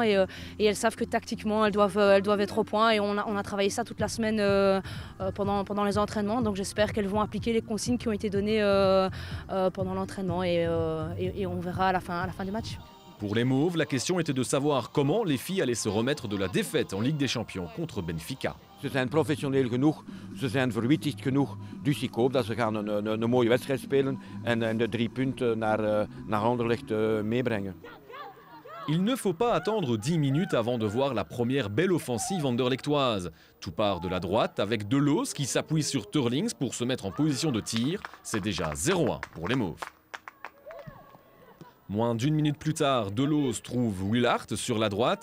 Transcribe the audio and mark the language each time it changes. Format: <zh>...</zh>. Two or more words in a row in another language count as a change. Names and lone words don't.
<fr>Et elles savent que tactiquement, elles doivent être au point et on a travaillé ça toute la semaine pendant les entraînements. Donc j'espère qu'elles vont appliquer les consignes qui ont été données pendant l'entraînement et on verra à la fin du match. Pour les Mauves, la question était de savoir comment les filles allaient se remettre de la défaite en Ligue des Champions contre Benfica.</fr> <nl>Ze zijn professioneel genoeg, ze zijn verwittigd genoeg. Dus ik hoop dat ze gaan een mooie wedstrijd spelen en de 3 punten naar Anderlecht meebrengen.</nl> <fr>Il ne faut pas attendre 10 minutes avant de voir la première belle offensive anderlechtoise. Tout part de la droite avec Delos qui s'appuie sur Teurlings pour se mettre en position de tir. C'est déjà 0-1 pour les Mauves. Moins d'1 minute plus tard, Delos trouve Willart sur la droite.</fr>